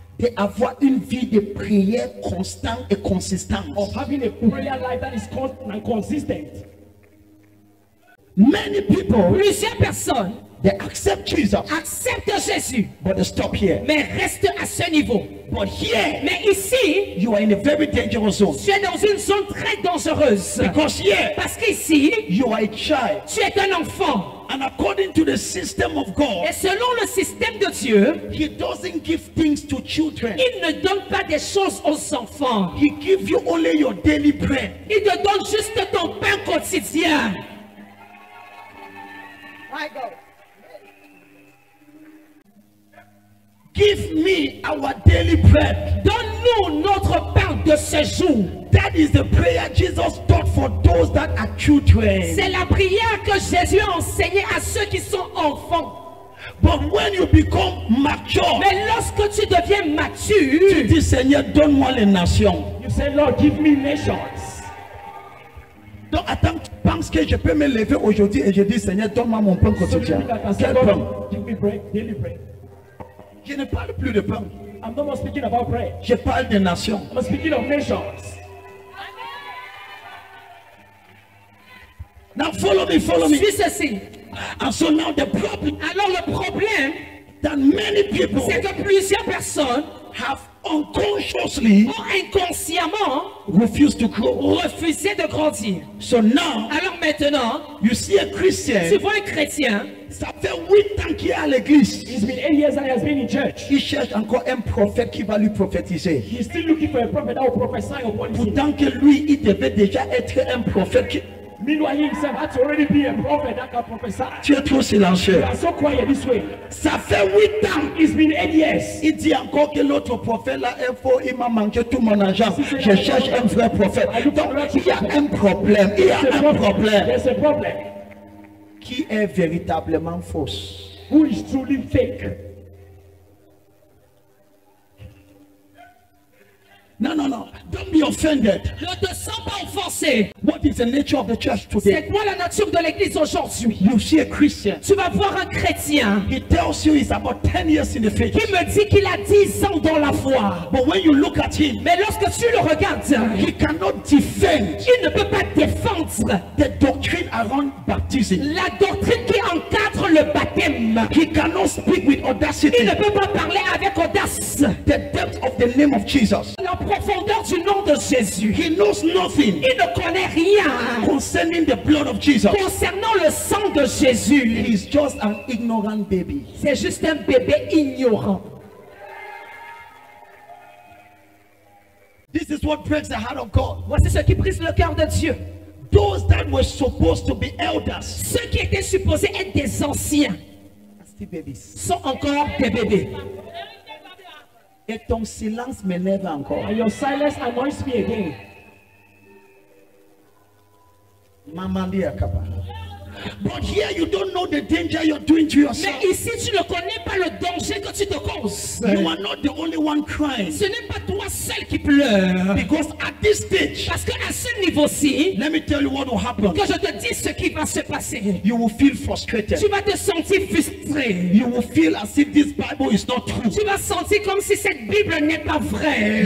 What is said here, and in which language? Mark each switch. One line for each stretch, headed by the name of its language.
French: d'avoir une vie de prière constante et consistante.
English: of having a prayer life that is constant and consistent. Many people,
French: Plusieurs personnes
English: they accept Jesus,
French: acceptent Jésus,
English: but they stop here.
French: mais restent à ce niveau.
English: But here,
French: Mais ici,
English: you are in a very dangerous zone.
French: tu es dans une zone très dangereuse.
English: Because here,
French: Parce qu'ici,
English: you are a child.
French: tu es un enfant.
English: And according to the system of God,
French: Et selon le système de Dieu,
English: He doesn't give things to children.
French: il ne donne pas des choses aux enfants.
English: He gives you only your daily bread.
French: Il te donne juste ton pain quotidien.
English: Give me our daily bread.
French: Donne-nous notre pain de ce jour.
English: That is the prayer Jesus taught for those that are children.
French: C'est la prière que Jésus a enseignée à ceux qui sont enfants.
English: But when you become mature,
French: Mais lorsque tu deviens tu mature, dis Seigneur, donne-moi les nations.
English: You say, Lord, give me nations.
French: Donc attends, tu penses que je peux me lever aujourd'hui et je dis Seigneur, donne-moi mon pain
English: So you
French: quotidien.
English: think I can say,
French: Quel pain?
English: Lord, give me bread, daily bread.
French: Je ne parle plus de pain.
English: I'm not more speaking about bread.
French: Je parle des nations.
English: I'm speaking of nations. Now follow me, follow me.
French: suis ceci.
English: And so now the problem
French: Alors le problème,
English: that many people
French: c'est que plusieurs personnes
English: have unconsciously
French: ont inconsciemment
English: refused to grow.
French: refusé de grandir.
English: So now
French: Alors maintenant,
English: you see a
French: tu
English: Christian,
French: vois un chrétien, ça fait 8 ans qu'il est à l'église.
English: It's been 8 years that he has been in church.
French: Il cherche encore un prophète qui va lui prophétiser.
English: He's still looking for a prophet that will prophesy upon him.
French: Pourtant que lui, il devait déjà être un prophète.
English: Meanwhile, he himself had to already be a prophet that can prophesy.
French: Tu es trop silencieux.
English: You are so quiet this way.
French: Ça fait 8 ans.
English: It's been 8 years.
French: Il dit encore que l'autre prophète là est faux. Il m'a manqué tout mon argent. Je cherche un vrai prophète. Donc il y a un problème. Il y a un problème.
English: There's a problem.
French: Qui est véritablement fausse?
English: Who is truly fake? No. Don't be offended.
French: Ne te sens pas offensé.
English: What is the nature of the church today?
French: C'est quoi la nature de l'église aujourd'hui?
English: You see a Christian.
French: Tu vas voir un chrétien
English: He tells you he's about 10 years in the faith.
French: qui me dit qu'il a 10 ans dans la foi.
English: But when you look at him,
French: Mais lorsque tu le regardes,
English: he cannot defend
French: il ne peut pas défendre
English: the doctrine around baptism.
French: la doctrine qui encadre le baptême.
English: He cannot speak with
French: Il
English: audacity
French: ne peut pas parler avec audace.
English: the depth of the name of Jesus.
French: La profondeur du nom de Jésus.
English: He knows nothing
French: Il ne connaît rien
English: concerning the blood of Jesus.
French: concernant le sang de Jésus.
English: He's just an ignorant baby.
French: C'est juste un bébé ignorant.
English: This is what breaks the heart of God.
French: Voici ce qui brise le cœur de Dieu.
English: Those that were supposed to be elders
French: Ceux qui étaient supposés être des anciens
English: are still babies.
French: sont encore des bébés. Et ton silence m'énerve encore.
English: And your silence annoys me again.
French: Maman dit à Kaba.
English: But here you don't know the danger you're doing to yourself.
French: Mais ici, tu ne connais pas le danger que tu te causes.
English: You are not the only one crying.
French: Ce n'est pas toi seul qui pleure.
English: Because at this stage,
French: Parce qu'à ce niveau-ci,
English: let me tell you what will happen.
French: que je te dis ce qui va se passer,
English: You will feel frustrated.
French: tu vas te sentir frustré.
English: You will feel as if this Bible is not true.
French: Tu vas sentir comme si cette Bible n'est pas vraie.